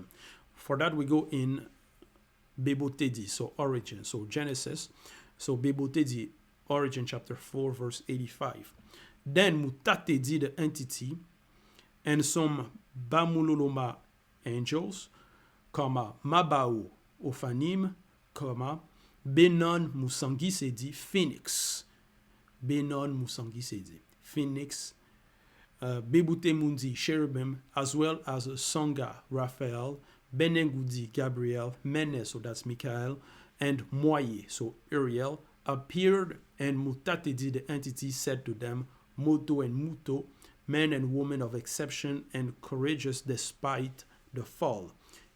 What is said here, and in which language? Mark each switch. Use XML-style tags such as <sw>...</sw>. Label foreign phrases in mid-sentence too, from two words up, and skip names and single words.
<en>For that, we go in Bibèl, so origin, so Genesis. So Bibèl, origin, chapter 4, verse 85. Then Mukaisedi, the entity, and some Bamuloloma angels, comma, Mabao, Ophanim, comma, Benon Mukaisedi, Phœnix. Benon Mukaisedi, Phœnix, Bebute cherubim, as well as Songa, Raphael, Benengudi, Gabriel, Mene, so that's Michael, and Moye, so Uriel, appeared, and Mukaisedi, the entity, said to them, Moto and Muto, men and women of exception and courageous despite the fall.</en>